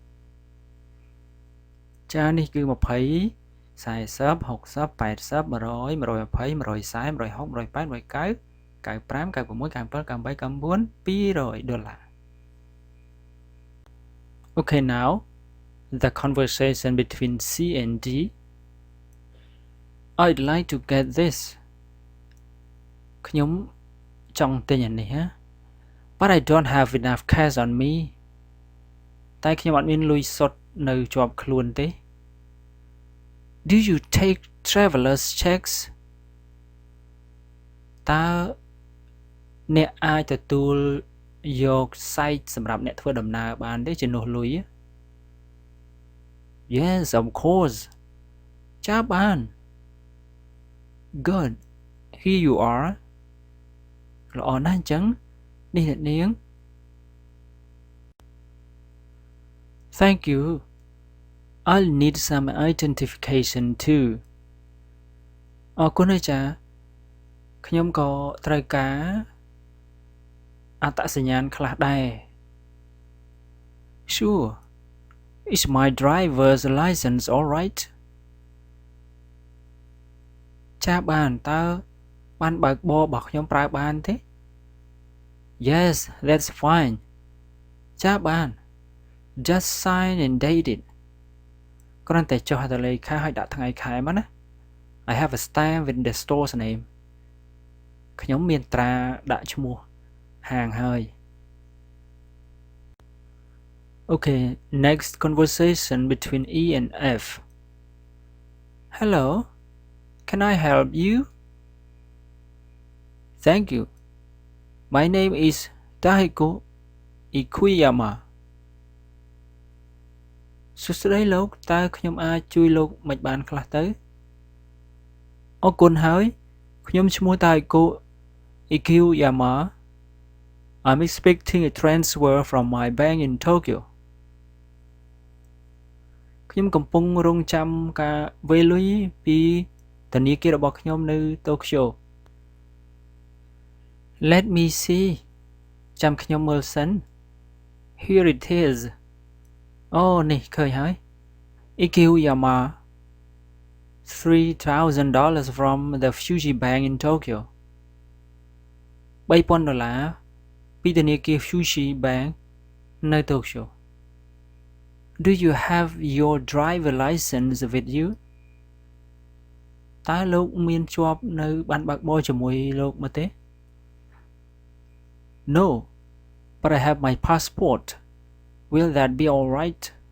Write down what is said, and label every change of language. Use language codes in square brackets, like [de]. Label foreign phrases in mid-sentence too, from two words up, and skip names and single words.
[km] ចានេះគឺ20 40 60 80 100 120 140 160 180 190 95 96 97 98 99 $200. [en] Okay, now the conversation between C and D. I'd like to get this. [km] ខ្ញុំចង់ទិញអានេះ [en] But I don't have enough cash on me. [km] តែខ្ញុំអត់មានលុយសុទ្ធនៅជាប់ខ្លួនទេ [en] Do you take travelers checks? [km] តើអ្នកអាចទទួលយកសាច់សម្រាប់អ្នកធ្វើដំណើរបានទេជំនួសលុយ [en] Yes, of course. [km] ចាបាន Good. [en] Here you are. [km] ល្អណាស់អញ្ចឹងនេះអ្នកនាង [en] Thank you. I'll need some identification too. [km] អរគុណអាចារ្យខ្ញុំក៏ត្រូវការអត្តសញ្ញាណខ្លះដែរ Sure. [en] Is my driver's license all right? [km] ចាបានតើបានបើកបររបស់ខ្ញុំប្រើបានទេ [en] Yes, that's fine. [km] ចាបាន [en] Just sign and date it. [km] គ្រាន់តែចុះទៅលេខាហើយដាក់ថ្ងៃខែមកណា [en] I have a stamp with the store's name. [km] ខ្ញុំមានត្រាដាក់ឈ្មោះហាងហើយ [en] Okay, next conversation between E and F. Hello, can I help you? Thank you. My name is Tahiko Ikuyama. [km] សួស្តីលោកតើខ្ញុំអាចជួយលោកមិនបានខ្លះទៅអរគុណហើយខ្ញុំឈ្មោះ Taiko Ikuyama. [en] I'm expecting a transfer from my bank in Tokyo. [km] ខ្ញុំកំពុងរង់ចាំការវេលុយពីធនាគាររបស់ខ្ញុំនៅតូក្យូ [en] Let me see [km] ចាំខ្ញុំមើលសិន [en] Here it is [km] អូនេះឃើញហើយ Ikuyama [en] $3,000 from the Fuji Bank in Tokyo $3,000 [km] ពីធនាគារ Fuji Bank នៅតូក្យូ [en] Do you have your driver license with you [km] តើលោកមានជាប់នៅប័ណ្ណបើកបរជាមួយលោកមកទេ [en] No, but I have my passport. Will that be all right?